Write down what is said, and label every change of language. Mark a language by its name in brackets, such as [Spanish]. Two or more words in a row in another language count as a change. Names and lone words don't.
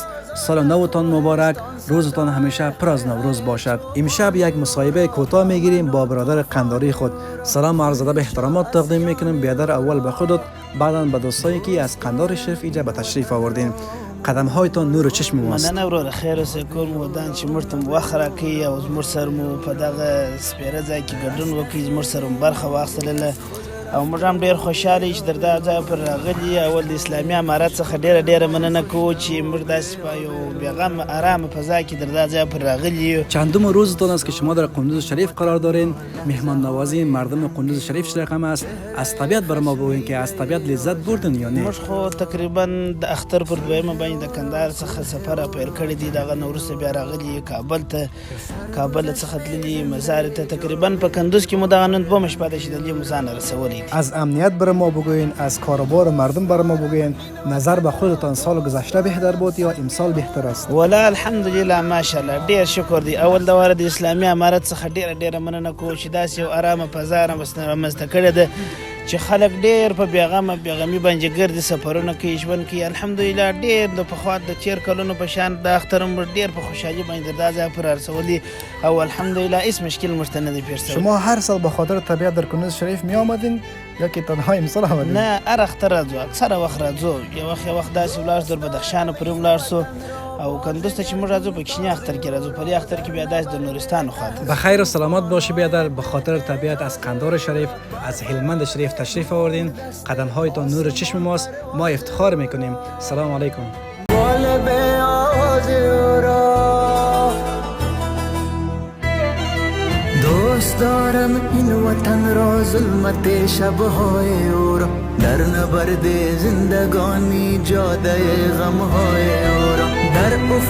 [Persian] سال نوتان مبارک، روزتان همیشه پر از نوروز باشد. امشب یک مصاحبه کوتاه میگیریم با برادر قنداری خود. سلام عرض ادب احترامات تقدیم میکنم. بیادر اول به خودت، بعدا به دوستایی که از قندار شریف اینجا به تشریف آوردین. قدم هایتان نور چشم ماست. [Pashto] مننه ورور، خیر اوسې کور مو ودان چې موږ ته مو وخت راکوي او زموږ سره مو په دغه سپېره ځای کې ګډون وکړي، زموږ سره مو برخه واخیستله او موږ هم ډېر خوشحاله یو چې در دغه ځای پر راغلي. اول د اسلامي امارت څخه ډېره مننه کوو چې موږ داسې په یو بېغم ارامه فضا کې در دغه ځای پر راغلي یو. [Persian] چندم روزتان است که شما در قندوز شریف قرار دارین. مهمان نوازی مردم قندوز شریف چه رقم است؟ از طبیعت بر ما بگوین که از طبیعت لذت بردن یا نه؟ [Pashto] موږ خو تقریبا د اختر پر دویمه باندې د کندهار څخه سفر پیل کړی دی. دغه نه وروسته بیا راغلي کابل څخه تللي مزار ته. تقریبا په کندوز کې مو دغه نن دومه شپه ده چې دلې مو ځان رسولی. [Persian] از امنیت بر ما بگوین، از کاروبار مردم بر ما بگوین. نظر به خودتان سال گذشته بهتر بود یا امسال بهتر است؟ [Arabic] ولا الحمدلله ماشاءالله [Pashto] ډیر شکر دی. اول د واره د اسلامي امارت څخه ډیره مننه کوم چې داسې یو ارامه فضا رامنځته کړې ده چې خلک ډیر په بېغمي باندې ګرځي، سفرونه کوي، ژوند کوي. الحمدلله ډیر د پخوا د تیر کلونو په شان د اختر هم ډیر په خوشحالي باندې دا ځای پر رسولي او الحمدلله هیڅ مشکل موږ ته نه دی پیښ شوی. [Persian] شما هر سال به خاطر طبیعت در کنوز شریف می آمدین یا که تنها امسال آمدین؟ [Pashto] نه، هر اختر راځو، اکثره وخت راځو. یو وخت داسې ولاړ شو، در بدخشان پورې ولاړ شو او کندوز ته چې موږ راځو په کشنی اختر کې راځو. په دې اختر کې بیا داسې د نورستان خواته. [Persian] بخیر و سلامت باشی بیادر. به خاطر طبیعت از قندار شریف، از هلمند شریف تشریف آوردین. قدم هایتان نور چشم ماست. ما افتخار میکنیم. [Arabic] سلام علیکم. [Persian] دوست دارم این وطن را ظلمت شبهای او را، در نبرد زندگانی جاده غمهای او را، در